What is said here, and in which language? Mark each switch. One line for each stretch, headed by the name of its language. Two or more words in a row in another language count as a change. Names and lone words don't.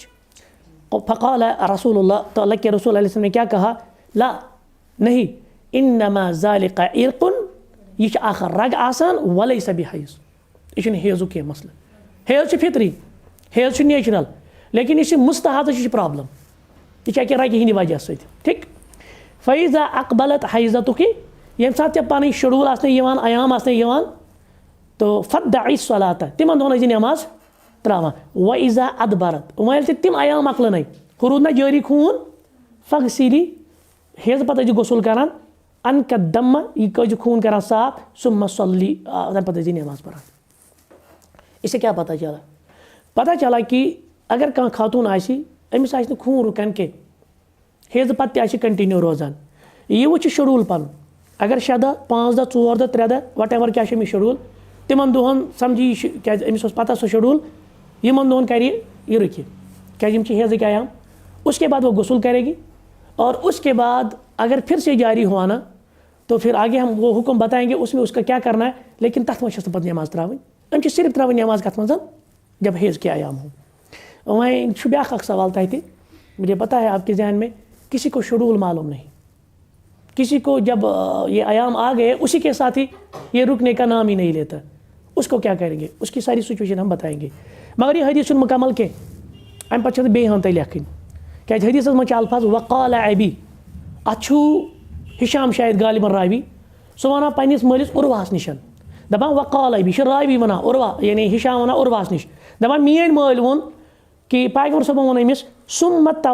Arabic: فقال رسول اللہ،
Urdu: تو اللہ کے رسول علیہ السلام نے کیا کہا؟ لا، نہیں،
Arabic: انما ذالک عرق،
Kashmiri: یہ آخر رگ آسان،
Arabic: ولیس بحیض،
Urdu: یہ حیض کے مسئلہ، حیض فطری، حیض نیچرل، لیکن یہ مستحاضہ یہ پرابلم، یہ کہ رگہ ہندی وجہ سے، ٹھیک۔
Arabic: فیضا اقبلت حیضتک،
Kashmiri: یم سات ژےٚ پنٕنۍ شیڈول آسنے یوان، ایام آسنے یوان، تو
Arabic: فدعی الصلاۃ،
Kashmiri: تمن دۄہن ٲسۍ زِ نماز تراوان،
Arabic: وإذا ادبرت،
Kashmiri: وۄنۍ ییٚلہِ تِم ایام مۄکلنٕے، ہُہ روٗد نہ جٲری خوٗن، فغسلی، حیض پتہٕ ٲسۍ زِ غسل کران،
Arabic: انکہ دم،
Kashmiri: یہ ٲسۍ زِ خوٗن کران صاف،
Arabic: ثم صلی،
Kashmiri: تمہِ پتہٕ ٲسۍ زِ نماز پران۔
Urdu: اس سے کیا پتہ چلا؟ پتہ چلا کہ
Kashmiri: اگر کانٛہہ خاتون آسہِ، أمِس آسہِ نہٕ خوٗن رُکان کینٛہہ، حیض پتہٕ تہِ آسہِ کنٹِنیو روزان، یہ وٕچھِ شیڈول پنُن، اگر 6 دۄہ 5 دۄہ 4 دۄہ 3 دۄہ
English: what ever
Kashmiri: کیا چھُ أمِس شیڈول، تمن دۄہن سمجھی یہ کیازِ أمِس اوس پتہ سُہ شیڈول، یمن دۄہن کرِ یہ رُکہِ، کیازِ یم چھِ حیضٕکۍ ایام،
Urdu: اس کے بعد وہ غسل کرے گی، اور اس کے بعد اگر پھر سے جاری ہوا نا تو پھر آگے ہم وہ حکم بتائیں گے اس میں اس کا کیا کرنا ہے،
Kashmiri: لیکن تتھ منٛز چھس نہٕ پتہٕ نماز تراوٕنۍ، أمۍ چھِ صرف تراوٕنۍ نماز کتھ منٛز،
Urdu: جب حیض کے ایام ہوں۔
Kashmiri: وہیں چھُ بیٛاکھ اکھ سوال تتہِ،
Urdu: مجھے پتہ ہے آپ کے ذہن میں، کسی کو شیڈول معلوم نہیں، کسی کو جب یہ ایام آ گئے اسی کے ساتھ ہی یہ رکنے کا نام ہی نہیں لیتا، اس کو کیا کریں گے، اس کی ساری سچویشن ہم بتائیں گے، مگر یہ حدیث
Kashmiri: چھُنہٕ مکمل کینٛہہ، امہِ پتہٕ چھِ بیٚیہِ ہن تۄہہِ لیکھٕنۍ، کیازِ حدیثس منٛز چھِ الفاظ
Arabic: وقال ابی،
Kashmiri: اتھ چھُ ہشام شاید غالباً راوی، سُہ ونان پننس مٲلِس عروہس نِش، دپان
Arabic: وقال ابی،
Kashmiri: چھُ راوی ونان عروہ، یعنی ہشام ونان عروہس نِش، دپان میٲنۍ مٲلۍ ووٚن کہ پیغمبر صٲبن ووٚن أمِس ثم